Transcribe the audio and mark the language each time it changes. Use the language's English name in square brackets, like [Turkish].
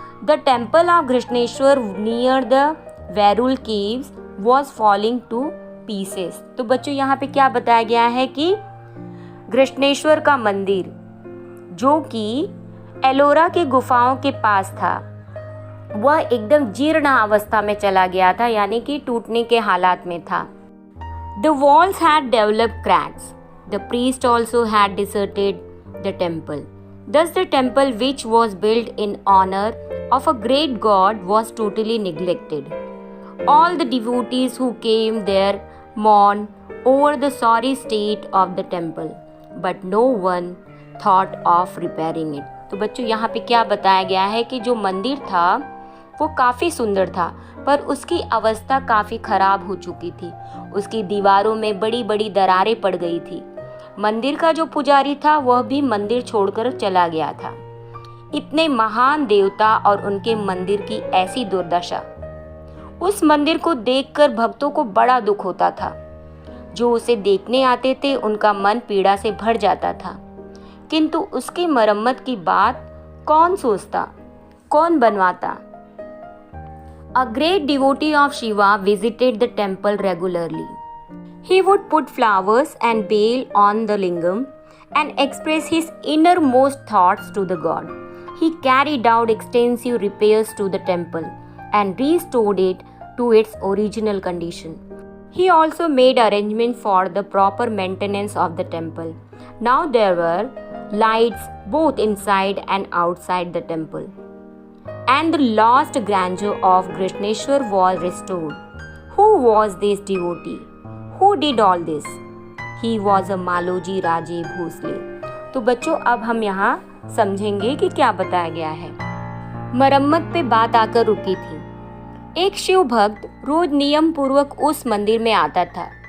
[English] The temple of Grishneshwar near the Verul caves was falling to pieces. [Hindi] तो बच्चों यहाँ पे क्या बताया गया है कि गृष्णेश्वर का मंदिर जो कि एलोरा के गुफाओं के पास था वह एकदम जीर्ण अवस्था में चला गया था, यानी कि टूटने के हालात में था। [English] The walls had developed cracks. The priest also had deserted the temple. Thus the temple which was built in honor of a great god was totally neglected. All the devotees who came there mourned over the sorry state of the temple, but no one thought of repairing it. [Hindi] तो बच्चों यहाँ पे क्या बताया गया है कि जो मंदिर था वो काफ़ी सुंदर था, पर उसकी अवस्था काफ़ी खराब हो चुकी थी। उसकी दीवारों में बड़ी बड़ी दरारें पड़ गई थी। मंदिर का जो पुजारी था वह भी मंदिर छोड़कर चला गया था। इतने महान देवता और उनके मंदिर की ऐसी दुर्दशा। उस मंदिर को देखकर भक्तों को बड़ा दुख होता था। जो उसे देखने आते थे उनका मन पीड़ा से भर जाता था, किंतु उसकी मरम्मत की बात कौन सोचता, कौन बनवाता। [English] A great devotee of Shiva visited the temple regularly. He would put flowers and betel on the lingam and express his innermost thoughts to the god. He carried out extensive repairs to the temple and restored it to its original condition. He also made arrangements for the proper maintenance of the temple. Now there were lights both inside and outside the temple, and the lost grandeur of Grishneshwar was restored. Who was this devotee? Who did all this? He was a [Hindi] Maloji Raje Bhosale. तो बच्चों अब हम यहाँ समझेंगे कि क्या बताया गया है। मरम्मत पे बात आकर रुकी थी। एक शिव भक्त रोज नियम पूर्वक उस मंदिर में आता था।